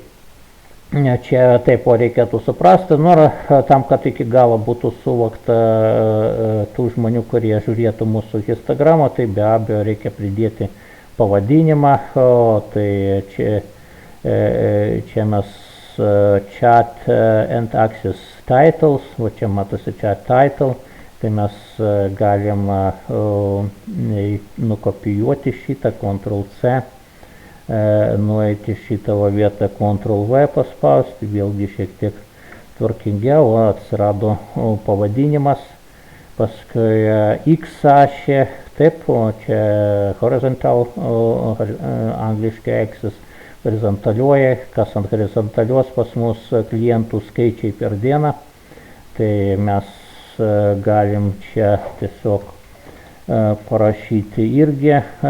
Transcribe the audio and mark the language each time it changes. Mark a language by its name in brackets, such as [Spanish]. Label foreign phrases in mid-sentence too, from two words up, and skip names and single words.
[Lithuanian] Čia taip reikėtų suprasti, tam, kad iki galo būtų suvokta tų žmonių, kurie žiūrėtų mūsų histogramą, tai be abejo reikia pridėti pavadinimą, tai čia mes [English] chat and access titles, [Lithuanian] o čia matosi [English] chat title, [Lithuanian] tai mes galim nukopijuoti šitą, Ctrl+C. Nueiti šitą vietą, Ctrl+V paspausti, vėlgi šiek tiek tvarkingiau, atsirado pavadinimas, paskui X ašė, taip, čia horizontal, angliškai axis, horizontalioje, kas ant horizontalios pas mus klientų skaičiai per dieną, tai mes galim čia tiesiog parašyti irgi